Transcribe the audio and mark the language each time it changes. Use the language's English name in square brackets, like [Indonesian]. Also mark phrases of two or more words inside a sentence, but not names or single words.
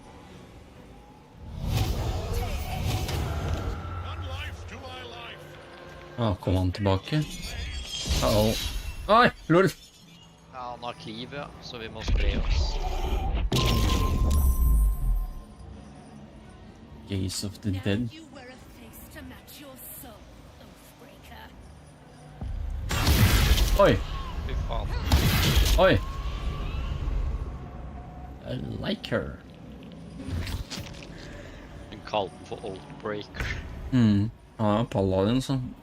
[Norwegian] Ah, kom han tilbake? Uh-oh. Ai, lol! Ja, han har cleave, ja, så vi må spre oss. [English] Gaze of the Dead. You wear a face to match your soul, Oathbreaker. Oi! [Norwegian] Fy faen. [English] Oi! I like her. [Norwegian] Hun kalte den for Oathbreaker. Ja, paladin, så.